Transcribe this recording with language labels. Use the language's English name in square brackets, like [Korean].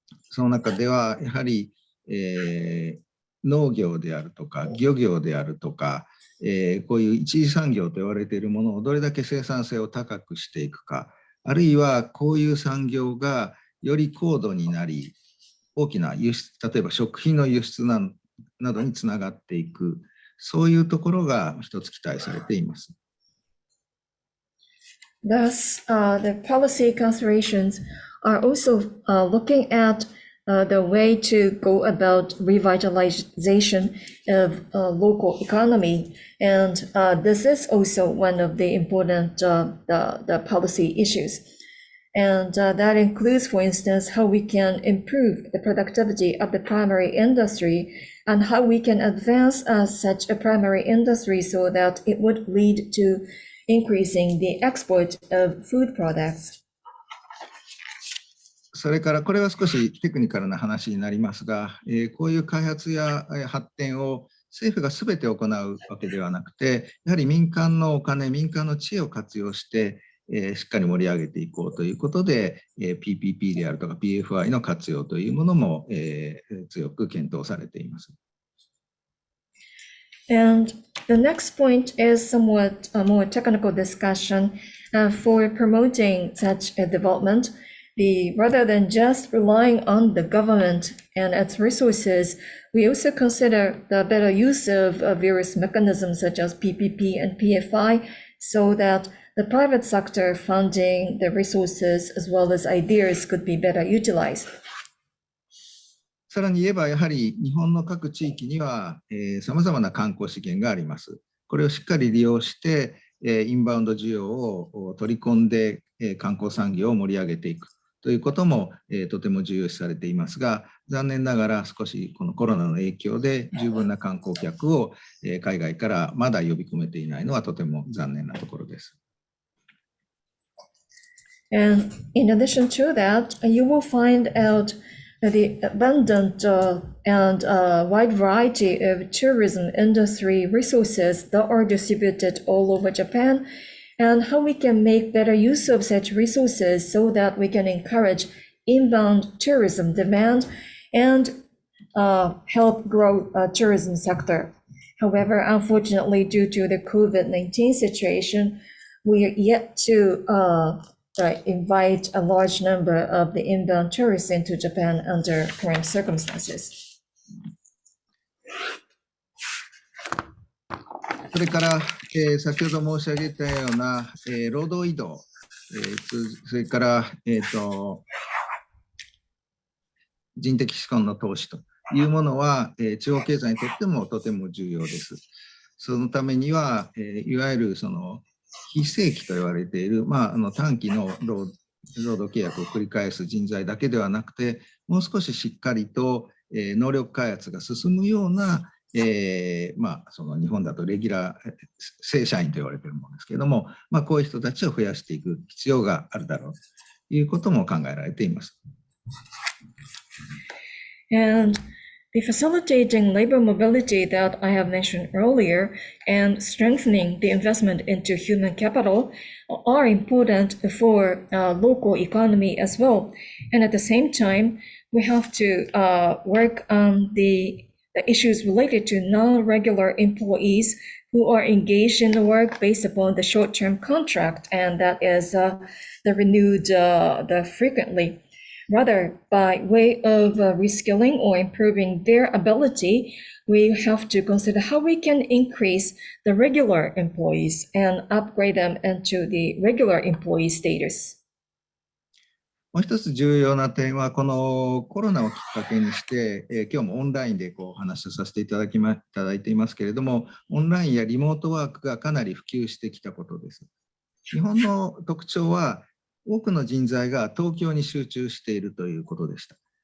[Japanese] その中ではやはり、農業であるとか漁業であるとか、こういう一次産業と言われているものをどれだけ生産性を高くしていくか、あるいはこういう産業がより高度になり、大きな輸出、例えば食品の輸出などにつながっていく、そういうところが一つ期待されています。 [English] Thus, the policy considerations are also looking at the way to go about revitalization of local economy. And this is also one of the important the policy issues. And that includes, for instance, how we can improve the productivity of the primary industry and how we can advance such a primary industry so that it would lead to increasing the export of food products. [Japanese] それからこれは少しテクニカルな話になりますが、こういう開発や発展を政府が全て行うわけではなくて、やはり民間のお金、民間の知恵を活用して、しっかり盛り上げていこうということで、PPP であるとか PFI の活用というものも、強く検討されています。 [English] And the next point is somewhat a more technical discussion for promoting such a development. Rather than just relying on the government and its resources, we also consider the better use of various mechanisms such as PPP and PFI so that the private sector funding the resources as well as ideas could be better utilized. [Japanese] さらに言えば、やはり日本の各地域にはさまざまな観光資源があります。これをしっかり利用して、インバウンド需要を取り込んで、観光産業を盛り上げていくということも、とても重要視されていますが、残念ながら少しこのコロナの影響で十分な観光客を、海外からまだ呼び込めていないのはとても残念なところです。 [English] And in addition to that, you will find out the abundant and wide variety of tourism industry resources that are distributed all over Japan, and how we can make better use of such resources so that we can encourage inbound tourism demand and help grow tourism sector. However, unfortunately, due to the COVID-19 situation, we are yet to invite a large number of the inbound tourists into Japan under current circumstances. [Japanese] それから、先ほど申し上げたような、労働移動、それから、人的資本の投資というものは、地方経済にとってもとても重要です。そのためには、いわゆるその非正規と言われている、短期の労働契約を繰り返す人材だけではなくて、もう少ししっかりと、能力開発が進むような、その日本だとレギュラー正社員と言われているものですけれども、こういう人たちを増やしていく必要があるだろうということも考えられています。 [English] And the facilitating labor mobility that I have mentioned earlier and strengthening the investment into human capital are important for local economy as well. And at the same time, we have to work on the issues related to non-regular employees who are engaged in the work based upon the short-term contract, and that is renewed frequently. Rather, by way of reskilling or improving their ability, we have to consider how we can increase the regular employees and upgrade them into the regular employee status. [Japanese] もう一つ重要な点は、このコロナをきっかけにして、今日もオンラインでお話をさせていただいていますけれども、オンラインやリモートワークがかなり普及してきたことです。日本の特徴は、多くの人材が東京に集中しているということでした。